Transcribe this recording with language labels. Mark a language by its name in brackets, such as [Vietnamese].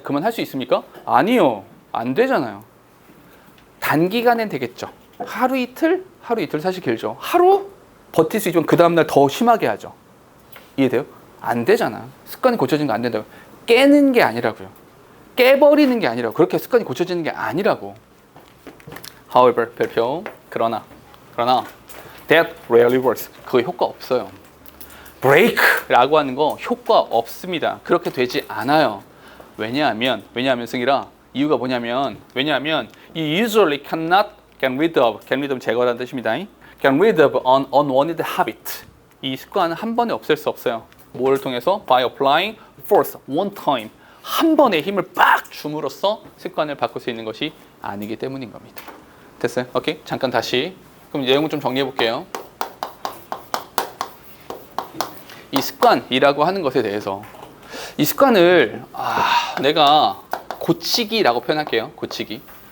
[Korean] 그만할 수 있습니까? 아니요. 안 되잖아요. 단기간엔 되겠죠. 하루 이틀 사실 길죠. 하루 버틸 수 있지만 그 다음날 더 심하게 하죠. 이해돼요? 안 되잖아. 습관이 고쳐지는 거 안 된다고. 깨는 게 아니라고요. 깨버리는 게 아니라고. 그렇게 습관이 고쳐지는 게 아니라고. [English] However, [Korean] 별표. 그러나 [English] that rarely works. [Korean] 그거 효과 없어요. break라고 하는 거 효과 없습니다. 그렇게 되지 않아요. 왜냐하면 승희라 이유가 뭐냐면 [English] you usually can rid of [Korean] 제거라는 뜻입니다. [English] can rid of an unwanted habit. [Korean] 이 습관은 한 번에 없앨 수 없어요. 뭐를 통해서? [English] by applying force one time. [Korean] 한 번에 힘을 빡 줌으로써 습관을 바꿀 수 있는 것이 아니기 때문인 겁니다. 됐어요? 오케이? 잠깐 다시. 그럼 내용을 좀 정리해 볼게요. 이 습관이라고 하는 것에 대해서 이 습관을 내가 고치기라고 표현할게요. 고치기.